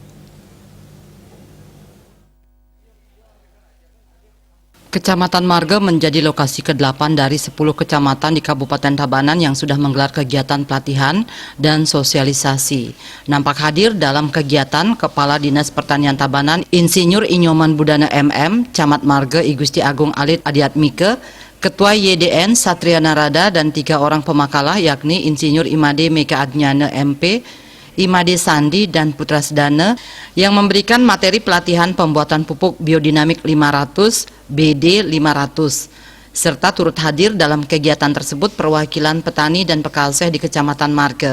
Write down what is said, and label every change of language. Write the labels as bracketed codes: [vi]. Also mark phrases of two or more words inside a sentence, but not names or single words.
[id] Kecamatan Marga menjadi lokasi ke-8 dari 10 kecamatan di Kabupaten Tabanan yang sudah menggelar kegiatan pelatihan dan sosialisasi. Nampak hadir dalam kegiatan Kepala Dinas Pertanian Tabanan, Insinyur Inyoman Budana MM, Camat Marga I Gusti Agung Alit Adiatmike, Ketua YDN Satria Narada dan 3 orang pemakalah yakni Insinyur Imade Meka Adnyana MP, Imade Sandi dan Putra Sedana yang memberikan materi pelatihan pembuatan pupuk biodinamik 500 BD 500 serta turut hadir dalam kegiatan tersebut perwakilan petani dan pekalseh di Kecamatan Marga.